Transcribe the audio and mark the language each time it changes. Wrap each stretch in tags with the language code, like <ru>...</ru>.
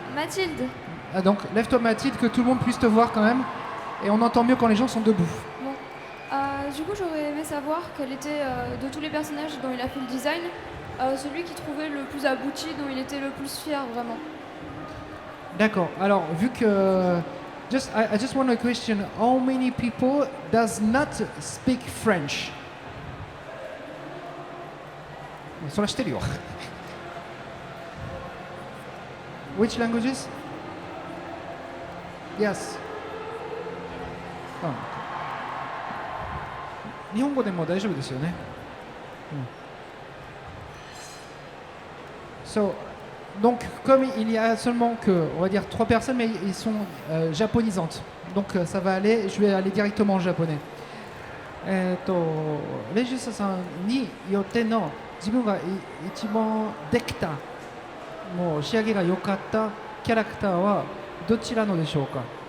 <fr>Mathilde. Ah, donc, lève-toi Mathilde, que tout le monde puisse te voir quand même. Et on entend mieux quand les gens sont debout. Bon. Du coup, j'aurais aimé savoir quel était, de tous les personnages dont il a fait le design, celui qui trouvait le plus abouti, dont il était le plus fier vraiment. D'accord. Alors, vu que</fr> <en>I just want to question, how many people does not speak French?</en> <ja>それは知ってるよ。</ja> <en>Which languages? Yes.</en> <ja>日本語でも大丈夫ですよね。</ja> <fr>So, donc, comme il y a seulement que, on va dire, 3 personnes, mais ils sont japonisantes. Donc, ça va aller, je vais aller directement en japonais.</fr> <ja>レジュサさんによっての自分が一番できた、もう仕上げが良かったキャラクターはどちらのでしょうか？</ja>